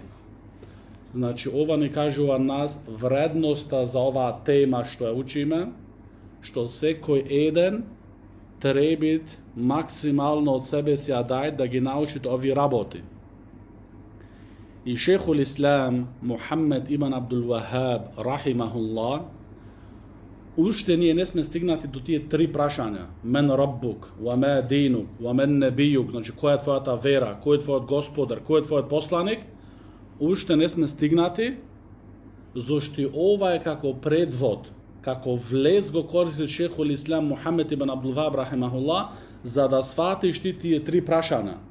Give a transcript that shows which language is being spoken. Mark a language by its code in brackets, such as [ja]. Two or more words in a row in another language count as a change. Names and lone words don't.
[mk] Значи, ова ни кажува нас вредноста за оваа тема што ја учиме, што секој еден треба максимално од себе си ја даде да ги научи овие работи. И шейхул Ислам Мухаммед ибн Абдул Вахаб рахимахуллах, уште ние не сме стигнати до тие три прашања: [ar] من ربك، وما دينك، ومن نبيك, [mk] значи која е твојата вера, кој е твојот господар, кој е твојот посланик. Уште не сме стигнати, зашто ова е како предвод, како влез го користи шейхул Ислам Мухаммед ибн Абдул Вахаб рахимахуллах, за да сватиш тие три прашања.